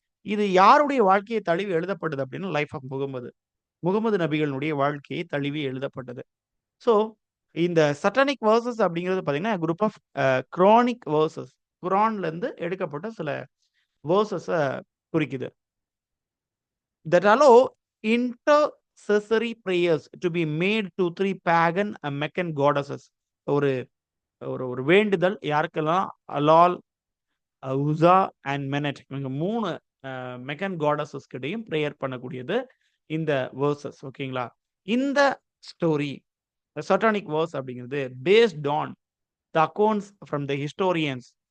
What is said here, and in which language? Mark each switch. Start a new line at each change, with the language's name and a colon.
Tamil: இது யாருடைய வாழ்க்கையை தழுவி எழுதப்பட்டது அப்படின்னா,
English: Life of Muhammad.
Tamil: முகமது நபிகளினுடைய வாழ்க்கையை தழுவி எழுதப்பட்டது. ஸோ இந்த சட்டானிக் வேர்சஸ் அப்படிங்கிறது பார்த்தீங்கன்னா,
English: Group of Quranic verses.
Tamil: குரான்லருந்து எடுக்கப்பட்ட சில வேர்சஸ குறிக்குது.
English: That allow intercessory prayers to be made to 3 pagan Meccan goddesses.
Tamil: ஒரு ஒரு ஒரு வேண்டுதல் யாருக்கெல்லாம் அலால், உஸா அண்ட் மெனட் இவங்க 3 மெக்கன் காடஸஸ் கிட்டயும் பிரேயர் பண்ணக்கூடியது இந்த வேர்சஸ் ஓகேங்களா? இந்த ஸ்டோரி சட்டானிக் வேர்ஸ் அப்படிங்கிறது
English: Based on the accounts from the historians.